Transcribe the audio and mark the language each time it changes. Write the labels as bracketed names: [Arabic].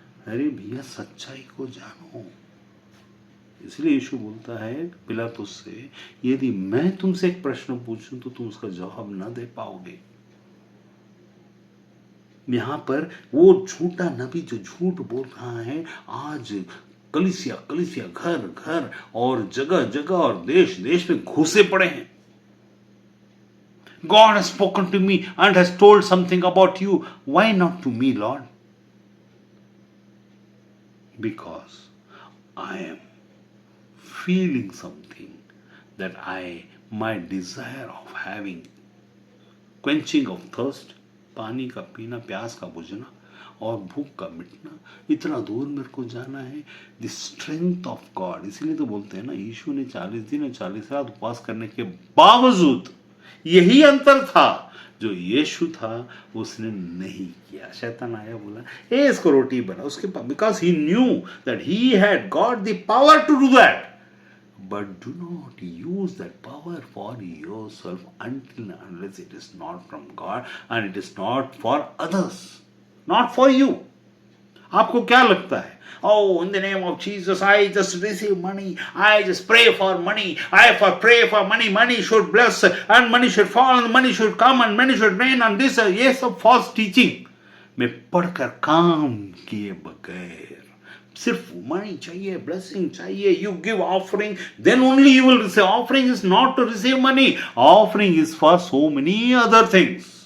[Hindi] अरे भैया, सच्चाई को जानो। इसलिए यीशु बोलता है पिलातुस से, यदि मैं तुमसे एक प्रश्न पूछूं तो तुम उसका जवाब ना दे पाओगे। यहां पर वो झूठा नबी जो झूठ बोल रहा है, आज कलीसिया कलीसिया, घर घर और जगह जगह और देश देश में घुसे पड़े हैं। [English] God has spoken to me and has told something about you. Why not to me, Lord? Because I am feeling something that my desire of having quenching of thirst, [Hindi] पानी का पीना, प्यास का बुझना और भूख का मिटना, इतना दूर मेरे को जाना है। [English] The strength of God. [Hindi] इसलिए तो बोलते हैं ना, यीशु ने 40 दिन और 40 रात उपवास करने के बावजूद, यही अंतर था, जो यीशु था उसने नहीं किया। शैतान आया, बोला ए इसको रोटी बना, उसके पास, [English] Because he knew that he had got the power to do that, but do not use that power for yourself until unless it is not from God and it is not for others, not for you. [Hindi] आपको क्या लगता है? [English] Oh, in the name of Jesus, I just receive money. I just pray for money. Pray for money. Money should bless and money should fall and money should come and money should rain and this. [Hindi] ये सब [English] false teaching [Hindi] में पढ़कर काम किए बगैर, सिर्फ money चाहिए, blessing चाहिए, [English] You give offering, then only you will receive. Offering is not to receive money, offering is for so many other things.